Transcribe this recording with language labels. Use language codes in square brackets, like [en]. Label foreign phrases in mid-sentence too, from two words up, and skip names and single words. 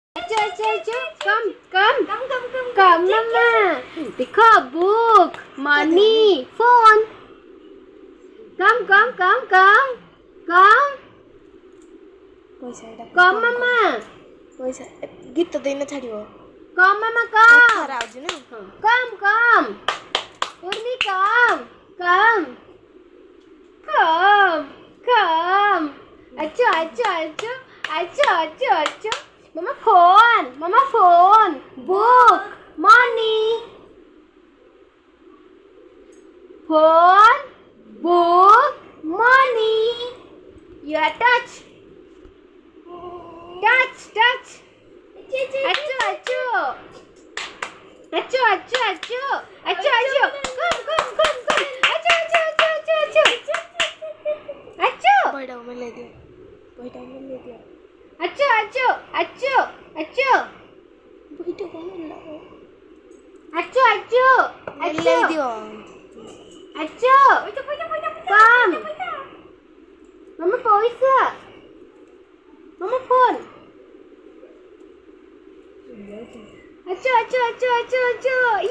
[en] achu. Come, mama. Dekho, book, money, phone. Come. Come, mama. [or] ପଇସା ଗୀତ ଦେଇନ ଛାଡ଼ିବ [en] Come, mama, come. [or] ଖରା ଆଉଛି ନା [en] Come. Urmi, come. [or] Achu. [en] Mama, phone. Book, money. Phone, book, money. You touch. Achu. Come. Achu. [or] ବହିଟା ମେଲେଇ ଦିଅ Achu. ବହିଟା କଣ Achu. ମେଲେଇ ଦିଅ [en] Achu. Come. Mama paisa. Mama phone. [or] Achu.